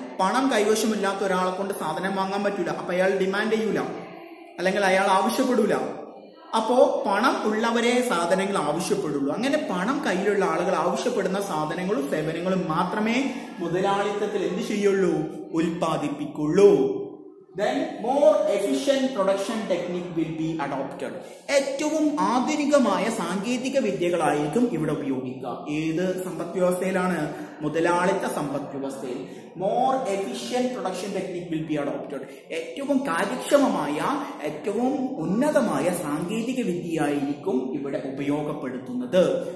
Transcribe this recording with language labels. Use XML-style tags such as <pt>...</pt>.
<ml>പണം കൈവശമില്ലാത്ത ഒരാളെ കൊണ്ട് സാധനം വാങ്ങാൻ പറ്റൂല. അപ്പൊ അയാൾ ഡിമാൻഡ് ചെയ്യൂല, അല്ലെങ്കിൽ അയാൾ ആവശ്യപ്പെടൂല. അപ്പോ പണം ഉള്ളവരെ സാധനങ്ങൾ ആവശ്യപ്പെടുള്ളൂ. അങ്ങനെ പണം കയ്യിലുള്ള ആളുകൾ ആവശ്യപ്പെടുന്ന സാധനങ്ങളും സേവനങ്ങളും മാത്രമേ മുതലാളിത്തത്തിൽ എന്ത് ചെയ്യുള്ളൂ? ഉൽപ്പാദിപ്പിക്കുള്ളൂ.</ml> <en>Then more efficient production technique will be adopted.</en> <ml>ഏറ്റവും ആധുനികമായ സാങ്കേതിക വിദ്യകളായിരിക്കും ഇവിടെ ഉപയോഗിക്കുക. ഏത് സമ്പദ് വ്യവസ്ഥയിലാണ്? മുതലാളിത്ത സമ്പദ് വ്യവസ്ഥയിൽ.</ml> <en>More efficient production technique will be adopted.</en> <ml>ഏറ്റവും കാര്യക്ഷമമായ, ഏറ്റവും ഉന്നതമായ സാങ്കേതിക വിദ്യയായിരിക്കും ഇവിടെ ഉപയോഗപ്പെടുത്തുന്നത്.</ml>